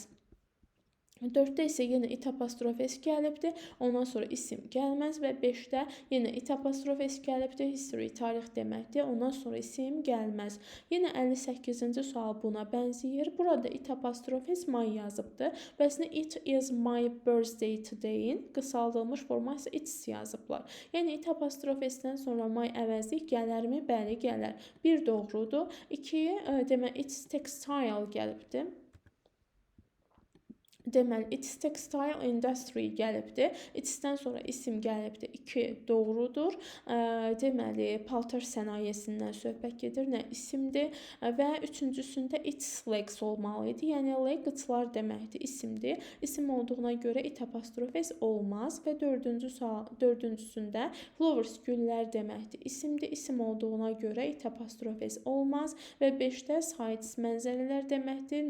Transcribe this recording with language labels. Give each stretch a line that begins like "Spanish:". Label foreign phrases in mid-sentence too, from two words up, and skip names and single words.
Azerbaijani: 4-də isə yenə it apostrof s gəlibdir, ondan sonra isim gəlməz və 5-də yenə it apostrof s gəlibdir, history tarix deməkdir, ondan sonra isim gəlməz. Yenə 58-ci sual buna bənzəyir. Burada it apostrof s my yazıbdır. Bəs nə
English: it is my birthday today-in
Azerbaijani: qısaldılmış forması it's yazıblar. Yəni it apostrof s-dən sonra my əvəzi gələrmi? Bəli, gələr. 1 doğrudur. 2 demək
English: it's textile
Azerbaijani: gəlibdir. Deməli,
English: it's textile industry gəlibdir.
Azerbaijani: It's-dən sonra isim gəlibdir. 2 doğrudur. Deməli, paltar sənayesindən söhbət gedir. Nə isimdir? Və üçüncüsündə
English: it's legs
Azerbaijani: olmalı idi. Yəni, leg qıçlar deməkdir, isimdir. İsim olduğuna görə it apostrof s olmaz. Və dördüncüsündə flowers güllər deməkdir, isimdir. İsim olduğuna görə it apostrof s olmaz. Və 5-də sights mənzərələr deməkdir.